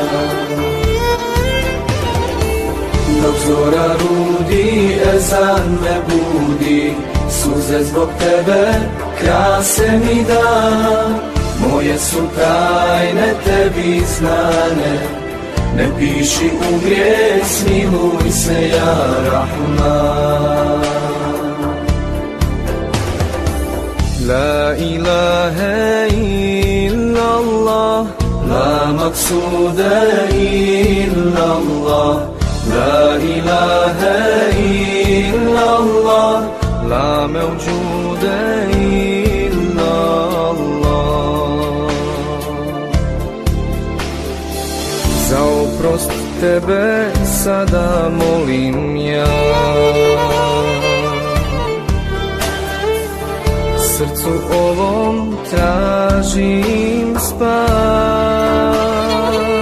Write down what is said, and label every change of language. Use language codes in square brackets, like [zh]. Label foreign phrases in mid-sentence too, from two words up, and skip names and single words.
[bs] Dok zora rudi, ezan me budi, suze zbog tebe, krase mi dan. Moje su tajne tebi znane, ne piši u grijeh, smiluj se [ar] يا رحمن. لا إله إلا الله، لا مقصود إلا الله. لا إله إلا الله، لا موجود إلا الله. [bs] Za oprost tebe sada molim ja, srcu ovom tražim spas.